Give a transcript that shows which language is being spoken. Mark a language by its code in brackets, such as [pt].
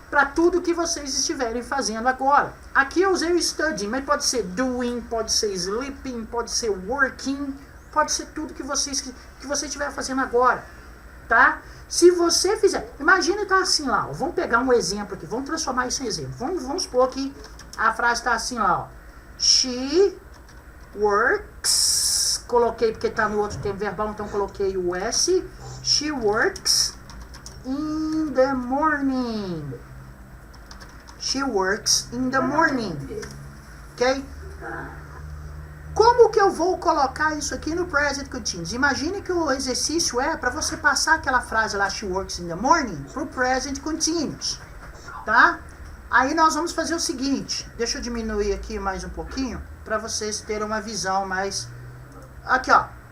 [pt] Para tudo que vocês estiverem fazendo agora. Aqui eu usei o studying, mas pode ser doing, pode ser sleeping, pode ser working, pode ser tudo que você estiver fazendo agora. Tá? Se você fizer, imagina tá assim lá, ó, vamos pegar um exemplo aqui, vamos transformar isso em exemplo. Vamos supor que a frase está assim lá, ó. She works, coloquei porque está no outro tempo verbal, então coloquei o S. [en] She works in the morning. She works in the morning. Ok? [pt] Como que eu vou colocar isso aqui no present continuous? Imagine que o exercício é para você passar aquela frase lá, [en] she works in the morning, [pt] para o present continuous. Tá? Aí nós vamos fazer o seguinte. Deixa eu diminuir aqui mais um pouquinho, para vocês terem uma visão mais... Aqui, ó.